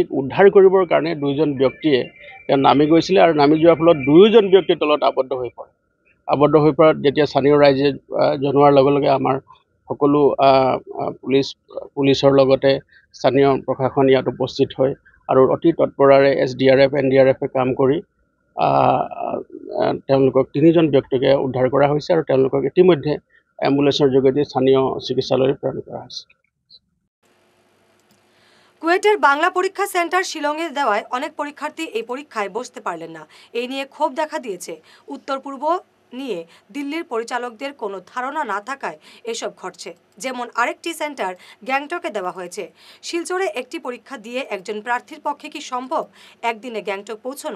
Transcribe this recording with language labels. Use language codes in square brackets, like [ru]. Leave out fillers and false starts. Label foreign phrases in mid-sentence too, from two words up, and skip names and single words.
[as] উদ্ধাৰ কৰিবৰ কাৰণে 2জন ব্যক্তিয়ে নামি গৈছিলে আৰু নামি যোৱাৰ ফলত 2জন ব্যক্তিৰ তলত আবদ্ধ হৈ পৰাত যেতিয়া স্থানীয় ৰাইজে জনোৱাৰ লগে লগে আমাৰ সকলো পুলিচৰ লগতে স্থানীয় প্ৰশাসন ইয়াত উপস্থিত হয় আৰু অতি তৎপৰৰে এছডিআৰএফ এনডিআৰএফে কাম কৰি তেওঁলোকক 3জন ব্যক্তিকে উদ্ধাৰ কৰা হৈছে আৰু তেওঁলোকক ইতিমধ্যে এম্বুলেন্সৰ যোগেদি স্থানীয় চিকিৎসালয়ে প্ৰেৰণ কৰা হৈছে। [bn] কুয়েটের বাংলা পরীক্ষা সেন্টার শিলংয়ে দেওয়ায় অনেক পরীক্ষার্থী এই পরীক্ষায় বসতে পারলেন না। এই নিয়ে ক্ষোভ দেখা দিয়েছে। উত্তর পূর্ব নিয়ে দিল্লির পরিচালকদের কোনো ধারণা না থাকায় এসব ঘটছে। যেমন আরেকটি সেন্টার গ্যাংটকে দেওয়া হয়েছে। শিলচরে একটি পরীক্ষা দিয়ে একজন প্রার্থীর পক্ষে কি সম্ভব একদিনে গ্যাংটক পৌঁছানো?